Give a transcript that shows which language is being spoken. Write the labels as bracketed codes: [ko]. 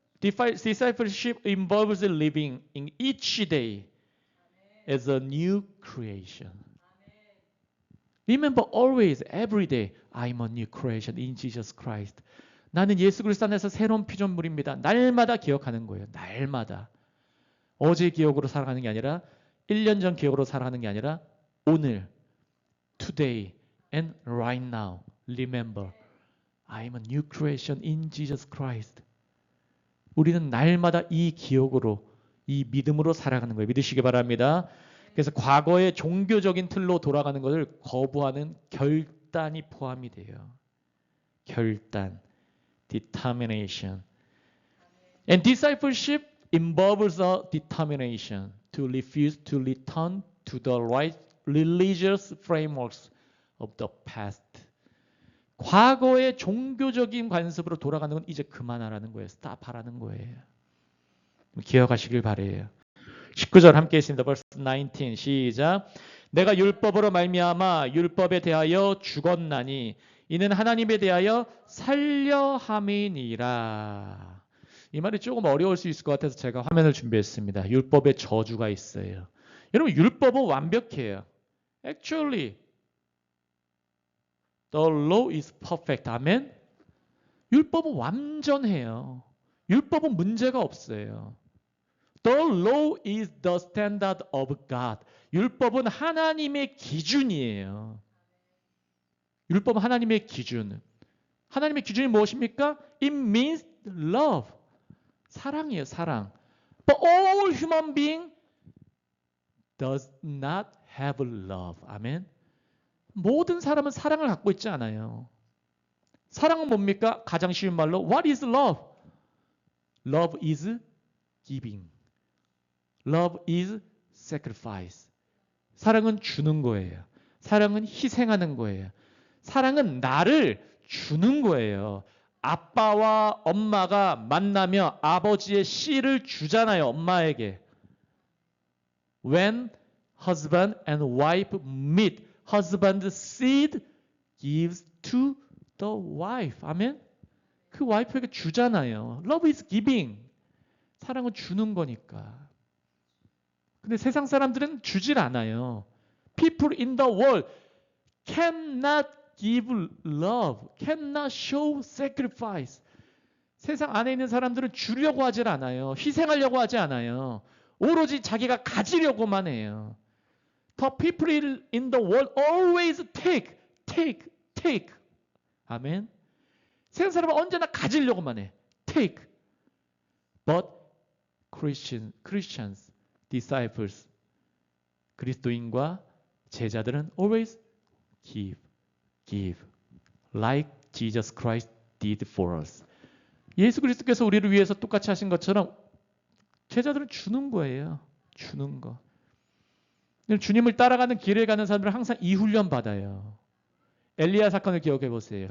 [en] Discipleship involves living in each day as a new creation. Remember always, every day, I'm a new creation in Jesus Christ. [ko] 나는 예수 그리스도 안에서 새로운 피조물입니다. 날마다 기억하는 거예요. 날마다. 어제 기억으로 살아가는 게 아니라 1년 전 기억으로 살아가는 게 아니라 오늘, [en] today and right now. Remember, I'm a new creation in Jesus Christ. [ko] 우리는 날마다 이 기억으로, 이 믿음으로 살아가는 거예요. 믿으시기 바랍니다. 그래서 과거의 종교적인 틀로 돌아가는 것을 거부하는 결단이 포함이 돼요. 결단, [en] determination. And discipleship involves a determination to refuse to return to the right religious frameworks of the past. [ko] 과거의 종교적인 관습으로 돌아가는 건 이제 그만하라는 거예요. 스탑하라는 거예요. 기억하시길 바라요. 19절 함께 있습니다. [en] verse 19 [ko] 시작. 내가 율법으로 말미암아 율법에 대하여 죽었나니 이는 하나님에 대하여 살려 함이니라. 이 말이 조금 어려울 수 있을 것 같아서 제가 화면을 준비했습니다. 율법에 저주가 있어요. 여러분 율법은 완벽해요. [en] Actually, the law is perfect. [ko] 아멘. 율법은 완전해요. 율법은 문제가 없어요. [en] The law is the standard of God. [ko] 율법은 하나님의 기준이에요. 율법은 하나님의 기준. 하나님의 기준이 무엇입니까? [en] It means love. [ko] 사랑이에요, 사랑. [en] But all human being does not have love. [ko] 아멘. 모든 사람은 사랑을 갖고 있지 않아요. 사랑은 뭡니까? 가장 쉬운 말로 [en] What is love? Love is giving. Love is sacrifice. [ko] 사랑은 주는 거예요. 사랑은 희생하는 거예요. 사랑은 나를 주는 거예요. 아빠와 엄마가 만나며 아버지의 씨를 주잖아요. 엄마에게. [en] When husband and wife meet, husband's seed gives to the wife. [ko] 아멘? 그 와이프에게 주잖아요. [en] Love is giving. [ko] 사랑은 주는 거니까. 근데 세상 사람들은 주질 않아요. [en] People in the world cannot give love, cannot show sacrifice. [ko] 세상 안에 있는 사람들은 주려고 하질 않아요. 희생하려고 하지 않아요. 오로지 자기가 가지려고만 해요. [en] The people in the world always take, take, take. [ko] 아멘. 세상 사람은 언제나 가지려고만 해. [en] Take. But Christians, disciples, [ko] 그리스도인과 제자들은 [en] always give, give, like Jesus Christ did for us. [ko] 예수 그리스도께서 우리를 위해서 똑같이 하신 것처럼 제자들은 주는 거예요. 주는 거. 주님을 따라가는 길에 가는 사람들은 항상 이 훈련 받아요. 엘리야 사건을 기억해 보세요.